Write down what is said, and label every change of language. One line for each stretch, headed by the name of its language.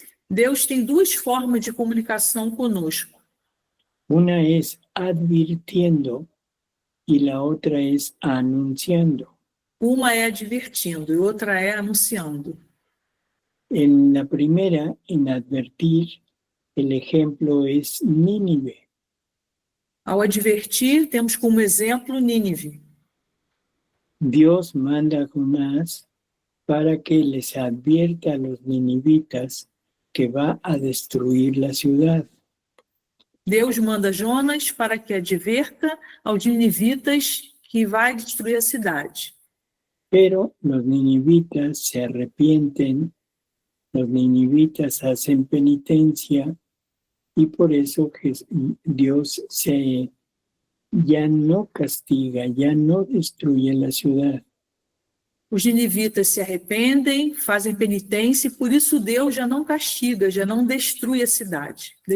Portuguese: Deus tem 2 formas de comunicação conosco.
Spanish: Una es advirtiendo y la otra es anunciando.
Portuguese: Uma é advertindo e outra é anunciando.
Spanish: En la primera, en advertir, el ejemplo es Nínive.
Portuguese: Ao advertir, temos como exemplo Nínive.
Spanish: Dios manda a Jonás para que les advierta a los ninivitas que va a destruir la ciudad.
Portuguese: Deus manda Jonas para que adverta aos ninivitas que vai destruir a cidade.
Spanish: Pero los ninivitas se arrepienten, los ninivitas hacen penitencia y por eso Dios ya no castiga, ya no destruye la ciudad.
Portuguese: Os ninivitas se arrependem, fazem penitência e por isso Deus já não castiga, já não destrói a cidade.